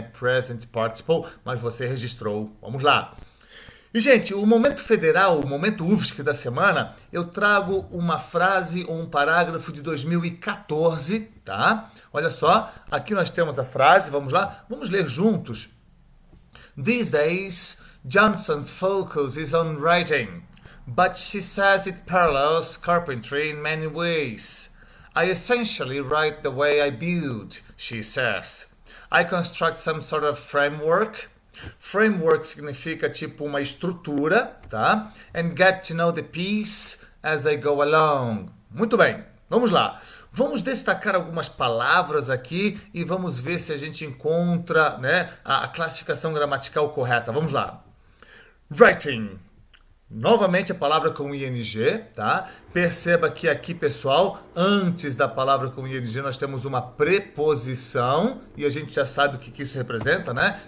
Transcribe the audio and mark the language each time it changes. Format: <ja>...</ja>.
<pt>Present participle, mas você registrou. Vamos lá. E, gente, o momento federal, o momento UFSC da semana, eu trago uma frase ou um parágrafo de 2014, tá? Olha só, aqui nós temos a frase, vamos lá? Vamos ler juntos.</pt> <en>These days, Johnson's focus is on writing, but she says it parallels carpentry in many ways. I essentially write the way I build, she says. I construct some sort of framework.</en> <pt>Framework significa tipo uma estrutura, tá?</pt> <en>And get to know the piece as I go along.</en> <pt>Muito bem, vamos lá. Vamos destacar algumas palavras aqui e vamos ver se a gente encontra, né, a classificação gramatical correta. Vamos lá. Writing. Novamente a palavra com ing, tá? Perceba que aqui, pessoal, antes da palavra com ing nós temos uma preposição e a gente já sabe o que isso representa, né?</pt>